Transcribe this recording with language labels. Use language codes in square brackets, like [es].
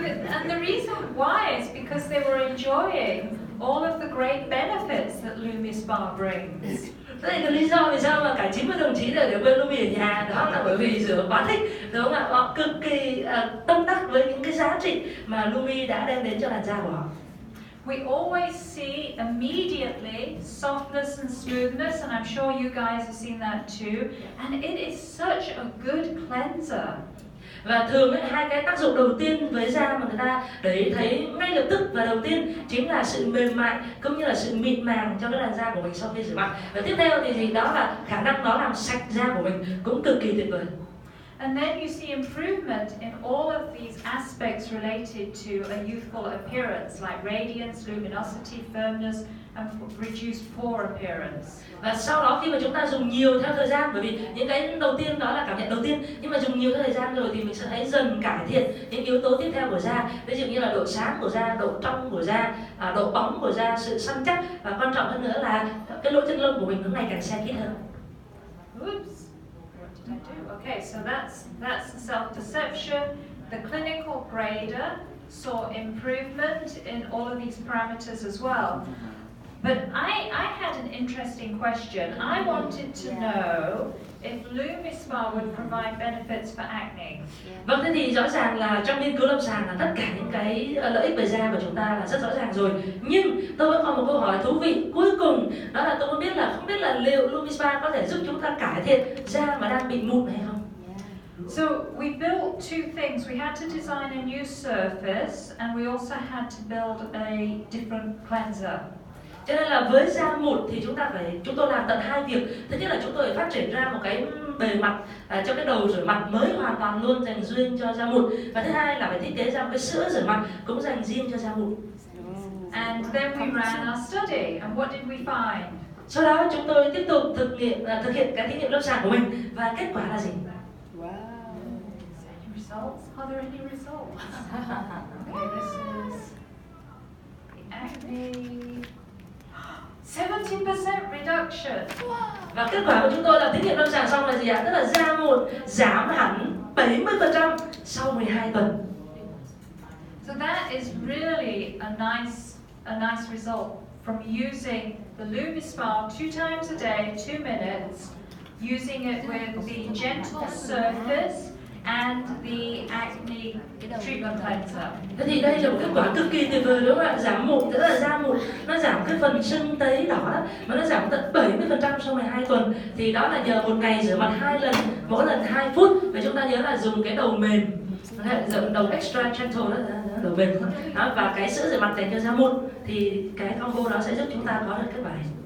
[en] And the reason why is because they were enjoying all of the great benefits that LumiSpa brings. [vi] Thế thì cái lý do vì sao mà cả 90 đồng chí đều quên Lumi ở nhà đó là bởi vì rửa quá thích, đúng không ạ? Họ cực kỳ tâm đắc với những cái giá trị mà Lumi đã đem đến cho làn da của họ. [en] We always see immediately softness and smoothness, and I'm sure you guys have seen that too. And it is such a good cleanser. [vi] Và thường ấy, hai cái tác dụng đầu tiên với da mà người ta để thấy ngay lập tức và đầu tiên chính là sự mềm mại cũng như là sự mịn màng cho cái làn da của mình sau khi rửa mặt. Và tiếp theo thì đó là khả năng nó làm sạch da của mình cũng cực kỳ tuyệt vời. [en] And then you see improvement in all of these aspects related to a youthful appearance, like radiance, luminosity, firmness, and reduced pore appearance. [vi] Và sau đó khi mà chúng ta dùng nhiều theo thời gian, bởi vì những cái đầu tiên đó là cảm nhận đầu tiên, nhưng mà dùng nhiều theo thời gian rồi thì mình sẽ thấy dần cải thiện những yếu tố tiếp theo của da, ví dụ như là độ sáng của da, độ trong của da, độ bóng của da, sự săn chắc, và quan trọng hơn nữa là cái lỗ chân lông của mình nó ngày càng se khít hơn. [en] Oops, what did I do? Okay, so that's self-perception. The clinical grader saw improvement in all of these parameters as well. But I had an interesting question. I wanted to know if LumiSpa would provide benefits for acne. [vi] Vâng, thế thì rõ ràng là trong nghiên cứu lâm sàng là tất cả những cái lợi ích về da của chúng ta là rất rõ ràng rồi. Nhưng tôi vẫn còn một câu hỏi thú vị cuối cùng, đó là tôi muốn biết là không biết là liệu LumiSpa có thể giúp chúng ta cải thiện da mà đang bị mụn hay không? [en] So we built two things. We had to design a new surface, and we also had to build a different cleanser. [vi] Cho nên là với da mụn thì chúng tôi làm tận hai việc. Thứ nhất là chúng tôi phải phát triển ra một cái bề mặt cho cái đầu rửa mặt mới hoàn toàn luôn dành riêng cho da mụn, và thứ hai là phải thiết kế ra một cái sữa rửa mặt cũng dành riêng cho da mụn. [en] And then we ran our study, and what did we find? [vi] Sau đó chúng tôi tiếp tục thực hiện cái thí nghiệm lâm sàng của mình, và kết quả là gì? [en] Any results? Are there any results? Okay, this is the acne. 70% reduction. [vi] Và kết quả của chúng tôi là thí nghiệm lâm sàng xong là gì ạ? Tức là da mụn giảm hẳn 70% sau 12 tuần. [en] So that is really a nice result from using the LumiSpa 2 times a day, 2 minutes, using it with the gentle surface and the acne treatment cleanser. [vi] Thế thì đây là một kết quả cực kỳ tuyệt vời đúng không ạ? Giảm mụn, tức là da mụn nó giảm cái phần sưng tấy đỏ đó, mà nó giảm tận 70% sau 12 tuần. Thì đó là nhờ một ngày rửa mặt 2 lần, mỗi lần 2 phút. Và chúng ta nhớ là dùng cái đầu mềm, dùng đầu extra gentle đó, đầu mềm đó, và cái sữa rửa mặt dành cho da mụn, thì cái combo đó sẽ giúp chúng ta có được kết quả này.